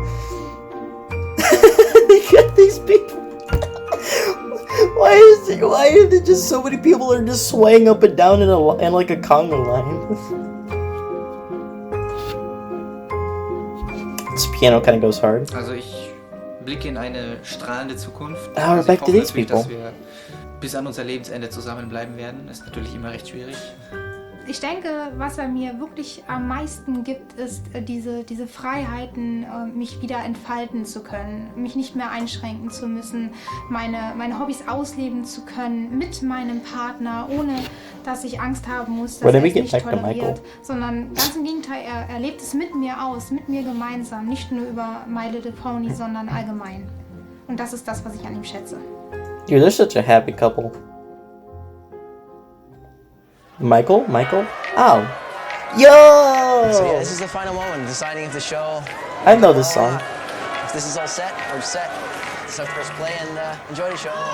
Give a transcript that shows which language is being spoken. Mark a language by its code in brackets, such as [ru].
[en] They got these people. Why is there just so many people are just swaying up and down in a conga line? This piano kind of goes hard. [de] Also ich blicke in eine strahlende Zukunft. [en] We're back to these people. [de] Dass wir bis an unser Lebensende zusammenbleiben werden, ist natürlich immer recht schwierig. Ich denke, was er mir wirklich am meisten gibt, ist diese Freiheiten, mich wieder entfalten zu können, mich nicht mehr einschränken zu müssen, meine Hobbys ausleben zu können mit meinem Partner, ohne dass ich Angst haben muss, dass er es nicht toleriert, sondern ganz im Gegenteil, er lebt es mit mir aus, mit mir gemeinsam, nicht nur über My Little Pony, sondern allgemein. Und das ist das, was ich an ihm schätze. [en] Dude, they're such a happy couple. Michael? Oh. Yo! So yeah, this is the final moment, deciding if the show... I know this song. If this is all set, we're set. So press play and enjoy the show.